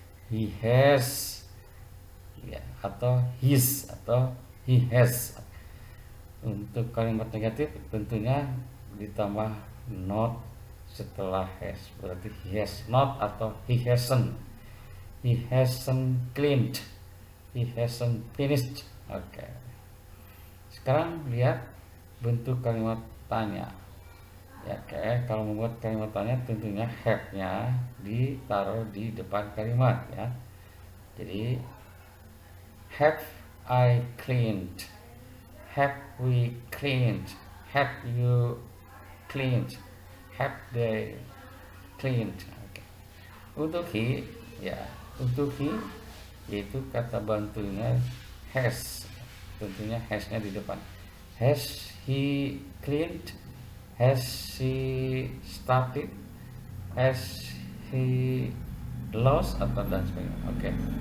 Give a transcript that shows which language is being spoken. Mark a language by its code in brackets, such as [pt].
[en] He has, ya, atau his atau he has. [id] Untuk kalimat negatif tentunya ditambah not setelah has. Berarti [en] he has not atau he hasn't. He hasn't cleaned, he hasn't finished. [id] Oke. Sekarang lihat bentuk kalimat tanya. Ya, kalau membuat kalimat tanya tentunya have-nya ditaruh di depan kalimat, ya. Jadi [en] have I cleaned, have we cleaned, have you cleaned, have they cleaned. [id] Oke. Untuk he, ya, untuk he yaitu kata bantunya has, tentunya has-nya di depan. [en] Has he cleaned? Has she started? Has he lost? [id] Atau dan sebagainya.